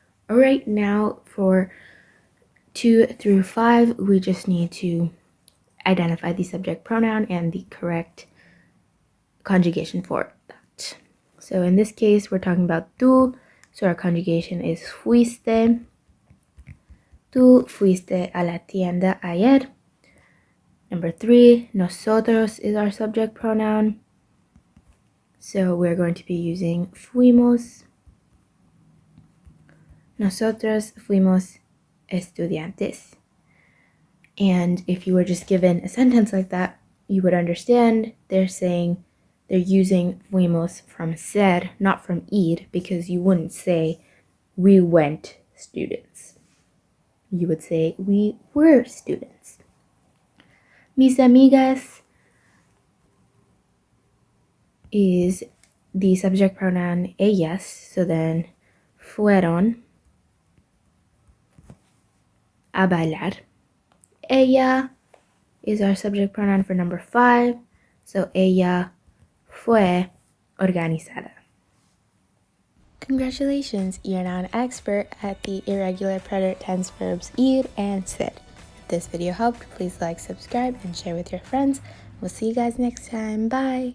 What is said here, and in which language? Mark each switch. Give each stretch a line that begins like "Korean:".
English: All right, now for 2 through 5, we just need to identify the subject pronoun and the correct conjugation for that. So in this case, we're talking about tú, so our conjugation is fuiste.
Spanish: Tú fuiste a la tienda ayer.
English: Number 3, nosotros is our subject pronoun. So we're going to be using fuimos.
Spanish: Nosotros fuimos estudiantes.
English: And if you were just given a sentence like that, you would understand they're using fuimos from ser, not from ir, because you wouldn't say we went students. You would say we were students. Mis amigas is the subject pronoun ellas, so then
Spanish: fueron a bailar.
English: Ella is our subject pronoun for number 5, so
Spanish: ella fue organizada.
English: Congratulations, you're now an expert at the irregular preterite tense verbs ir and ser. If this video helped, please like, subscribe, and share with your friends. We'll see you guys next time. Bye!